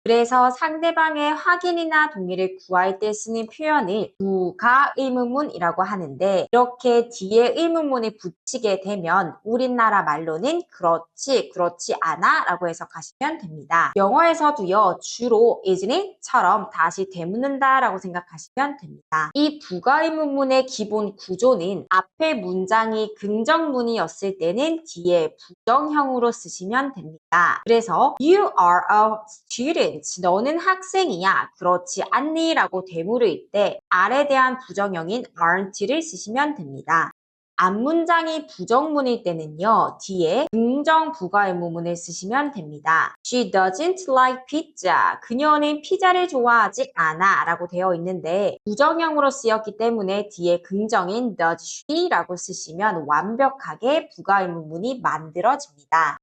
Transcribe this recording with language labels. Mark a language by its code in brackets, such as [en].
[ko] 그래서 상대방의 확인이나 동의를 구할 때 쓰는 표현을 부가 의문문이라고 하는데 이렇게 뒤에 의문문을 붙이게 되면 우리나라 말로는 그렇지, 그렇지 않아 라고 해석하시면 됩니다. 영어에서도요. 주로 [en] isn't it? [ko] 처럼 다시 되묻는다 라고 생각하시면 됩니다. 이 부가 의문문의 기본 구조는 앞에 문장이 긍정문이었을 때는 뒤에 부정형으로 쓰시면 됩니다. [en] 그래서 You are a student. [ko] 너는 학생이야. 그렇지 않니? 라고 되물을 때 R에 대한 부정형인 aren't를 쓰시면 됩니다. 앞문장이 부정문일 때는요. 뒤에 긍정 부가 의문문을 쓰시면 됩니다. [en] She doesn't like pizza. [ko] 그녀는 피자를 좋아하지 않아 라고 되어 있는데 부정형으로 쓰였기 때문에 뒤에 긍정인 [en] does she [ko] 라고 쓰시면 완벽하게 부가 의문문이 만들어집니다.